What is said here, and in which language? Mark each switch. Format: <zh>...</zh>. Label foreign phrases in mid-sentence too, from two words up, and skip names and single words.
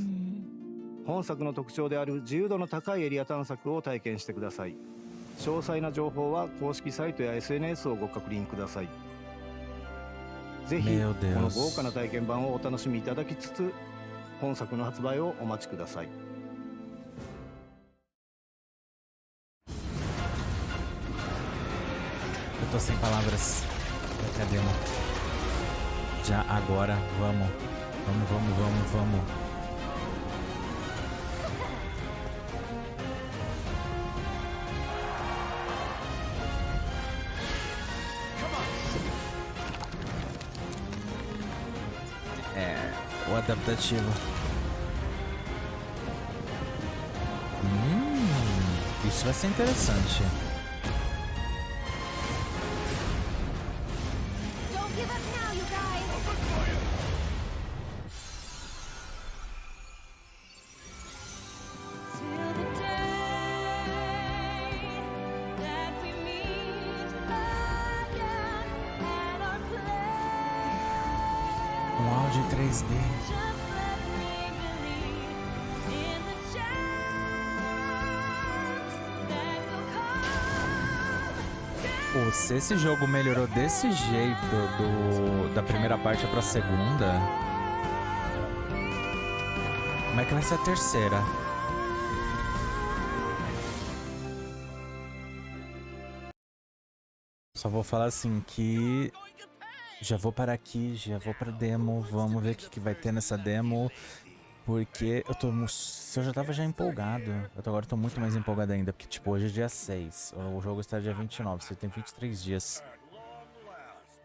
<ja>本作の特徴である自由度の高いエリア探索を体験してください。詳細な情報は公式サイトや SNS をご確認ください。ぜひこの豪華な体験版をお楽しみいただきつつ、本作の発売をお待ちください。</ja> <pt>Eu tô sem palavras. Cadê, mano? Já agora, vamos. Vamos. É, o adaptativo. Isso vai ser interessante.</pt> <en>Don't give up now, you guys! Till the day that we meet again at our place.</en> <pt>Áudio 3D.</pt> <en>Just let me believe in the chance that will come.</en> <pt>Pô, se esse jogo melhorou desse jeito da primeira parte pra segunda, como é que vai ser a terceira? Só vou falar assim que já vou parar aqui, já vou pra demo, vamos ver o que vai ter nessa demo, porque eu já tava já empolgado, agora eu tô muito mais empolgado ainda, porque tipo, hoje é dia 6, o jogo está dia 29, você tem 23 dias.</pt>